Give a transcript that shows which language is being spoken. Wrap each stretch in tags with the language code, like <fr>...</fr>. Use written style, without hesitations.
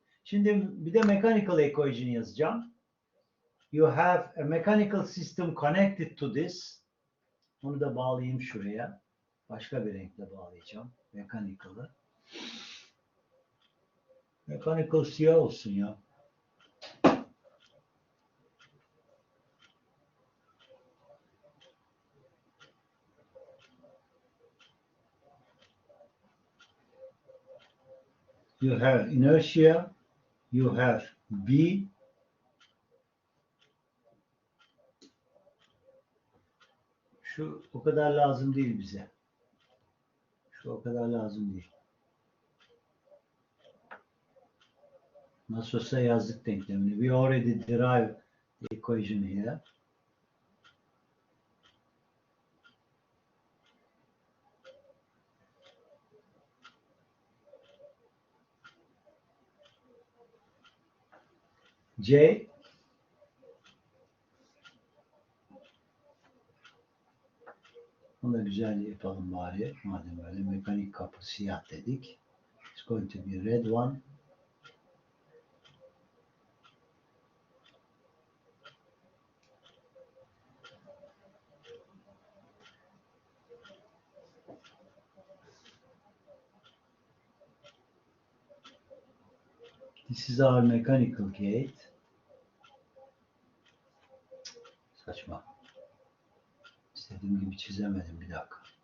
<tr>Şimdi bir de mechanical equation yazacağım.</tr> <en>You have a mechanical system connected to this.</en> <tr>Onu da bağlayayım şuraya. Başka bir renkle bağlayacağım. Mechanical'ı. Mechanical siyah olsun ya.</tr> <en>You have inertia. You have B.</en> <tr>Şu o kadar lazım değil bize. Şu o kadar lazım değil. Nasıl olsa yazdık denklemini.</tr> <en>We already derived the equation here.</en> <tr>C bunu da güzel yapalım bari. Madem öyle mekanik kapı siyah dedik.</tr> <en>It's going to be red one. This is our mechanical gate.</en> <tr>Saçma. İstediğim gibi çizemedim, bir dakika.</tr>